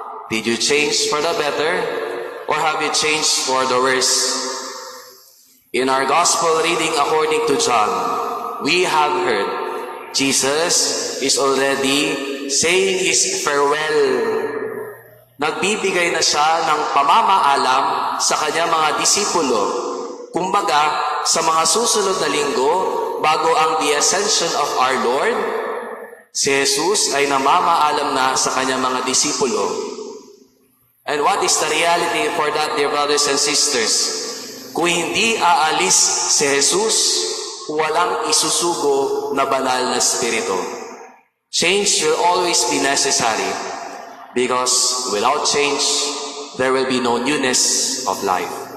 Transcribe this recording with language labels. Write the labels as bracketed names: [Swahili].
[English] Did you change for the better? Or have you changed for the worse? In our gospel reading according to John, we have heard Jesus is already saying his farewell. [Filipino] Nagbibigay na siya ng pamamaalam sa kanyang mga disipulo. Kumbaga, sa mga susunod na linggo, bago ang [English] the ascension of our Lord, [Filipino] si Jesus ay namamaalam na sa kanyang mga disipulo. [English] And what is the reality for that, dear brothers and sisters? [Filipino] Kung hindi aalis si Jesus, walang isusugo na banal na spirito. [English] Change will always be necessary because without change, there will be no newness of life.